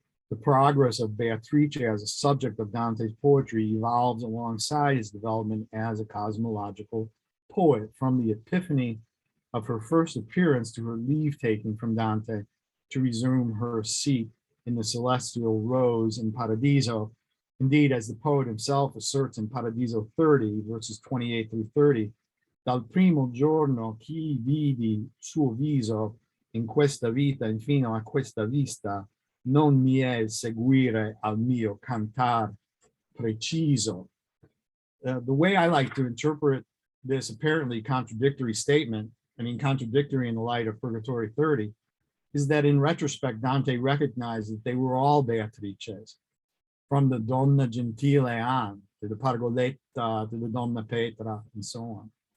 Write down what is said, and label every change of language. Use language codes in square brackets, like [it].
[en] The progress of Beatrice as a subject of Dante's poetry evolves alongside his development as a cosmological poet, from the epiphany of her first appearance to her leave-taking from Dante to resume her seat in the celestial rose in Paradiso. Indeed, as the poet himself asserts in Paradiso 30, verses 28 through 30, [it] dal primo giorno chi vidi suo viso in questa vita infino a questa vista, non mi è seguire al mio cantar preciso. [en] The way I like to interpret this apparently contradictory statement, contradictory in the light of Purgatorio 30, is that in retrospect, Dante recognized that they were all Beatrices, from the Donna Gentile on, to the Pargoletta, to the Donna Petra, and so on.